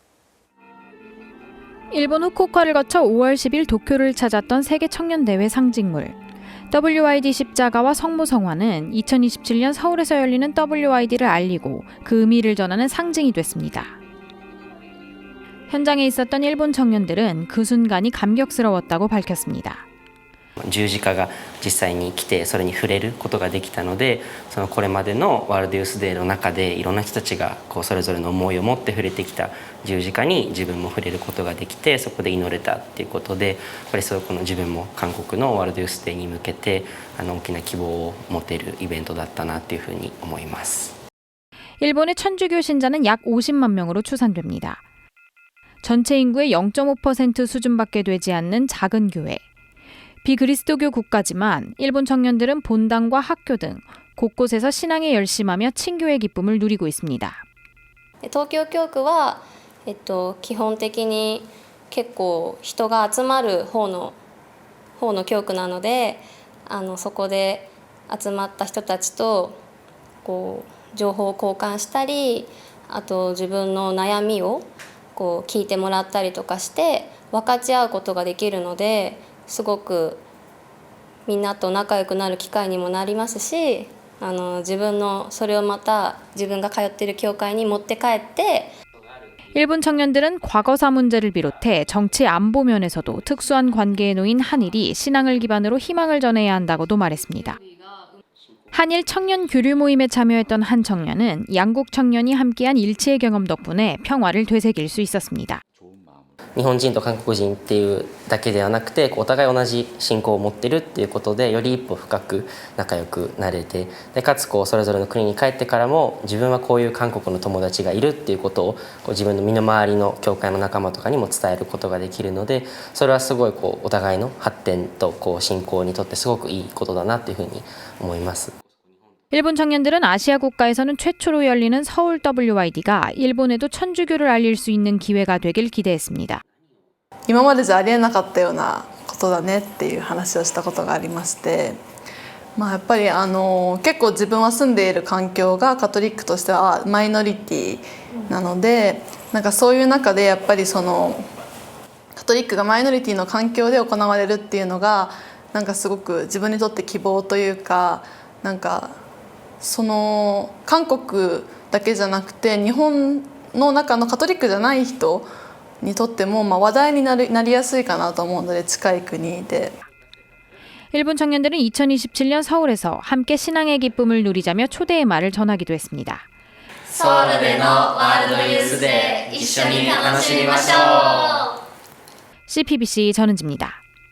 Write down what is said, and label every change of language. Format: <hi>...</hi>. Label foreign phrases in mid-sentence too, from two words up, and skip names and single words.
<ko>일본 후쿠오카를 거쳐 5월 10일 도쿄를 찾았던 세계 청년대회 상징물. WYD 십자가와 성모성화는 2027년 서울에서 열리는 WYD를 알리고 그 의미를 전하는 상징이 됐습니다. 현장에 있었던 일본 청년들은 그 순간이 감격스러웠다고 밝혔습니다.</ko> <ja>十字架が実際に来てそれに触れることができたので、これまでのワールドユースデーの中でいろんな人たちがそれぞれの思いを持って触れてきた十字架に自分も触れることができて、そこで祈れたっていうことで、やっぱりこの自分も韓国のワールドユースデーに向けて大きな希望を持てるイベントだったなというふうに思います。</ja> <ko>일본의 천주교 신자는 약 50만 명으로 추산됩니다. 전체 인구의 0.5% 수준밖에 되지 않는 작은 교회. 비그리스도교 국가지만 일본 청년들은 본당과 학교 등 곳곳에서 신앙에 열심하며 친교의 기쁨을 누리고 있습니다.</ko> <ja>東京教区は、基本的に結構人が集まる方の教区なので、そこで集まった人たちと情報を交換したり、あと自分の悩みを聞いてもらったりとかして分かち合うことができるので、すごくみんなと仲良くなる機会にもなりますし、自分のそれをまた自分が通っている教会に持って帰って。</ja> <ko>일본 청년들은 과거사 문제를 비롯해 정치 안보 면에서도 특수한 관계에 놓인 한일이 신앙을 기반으로 희망을 전해야 한다고도 말했습니다. 한일 청년 교류 모임에 참여했던 한 청년은 양국 청년이 함께한 일치의 경험 덕분에 평화를 되새길 수 있었습니다.</ko> <ja>日本人と韓国人っていうだけではなくて、お互い同じ信仰を持ってるっていうことでより一歩深く仲良くなれて、でかつそれぞれの国に帰ってからも自分はこういう韓国の友達がいるっていうことを自分の身の回りの教会の仲間とかにも伝えることができるので、それはすごいお互いの発展と信仰にとってすごくいいことだなというふうに思います。</ja> <ko>일본 청년들은 아시아 국가에서는 최초로 열리는 서울 WYD가 일본에도 천주교를 알릴 수 있는 기회가 되길 기대했습니다.</ko> <ja>今までじゃありえなかったようなことだねっていう話をしたことがありまして、やっぱり結構自分は住んでいる環境がカトリックとしてはマイノリティなので、そういう中でやっぱりカトリックがマイノリティの環境で行われるっていうのがすごく自分にとって希望というか、韓国だけじゃなくて日本の中のカトリックじゃない人にとっても話題になりやすいかなと思うので、近い国で。</ja> <ko>일본 청년들은 2027년 서울에서 함께 신앙의 기쁨을 누리자며 초대의 말을 전하기도 했습니다.</ko> <ja>ソウルでのワールドユースデー一緒に楽しみましょう。</ja> <ko>CPBC 전은지입니다.</ko>